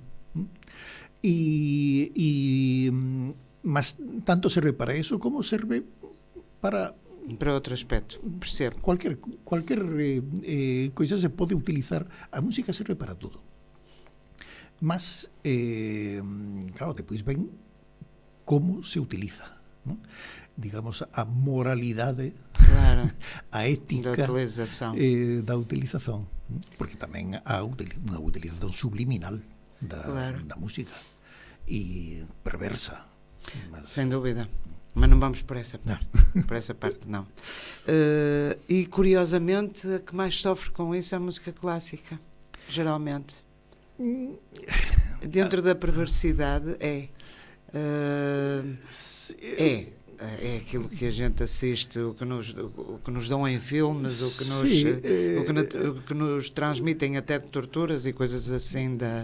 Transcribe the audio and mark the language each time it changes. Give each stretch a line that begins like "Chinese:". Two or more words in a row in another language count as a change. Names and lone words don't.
Galician: Mas tanto serve para eso como serve para
Portuguese: outro aspecto, percebo.
Galician: Cualquier coisa se pode utilizar. A música serve para tudo. Mas, claro, depois ven como se utiliza, ¿no? Digamos, a moralidade, claro, a ética da utilización, porque tamén há unha utilización subliminal da música e perversa.
Portuguese: Sem dúvida. Mas não vamos por essa parte. Por essa parte, não. E, curiosamente, a que mais sofre com isso é a música clássica, geralmente. Dentro da perversidade, é aquilo que a gente assiste, o que nos dão em filmes, o que nos transmitem até de torturas e coisas assim da...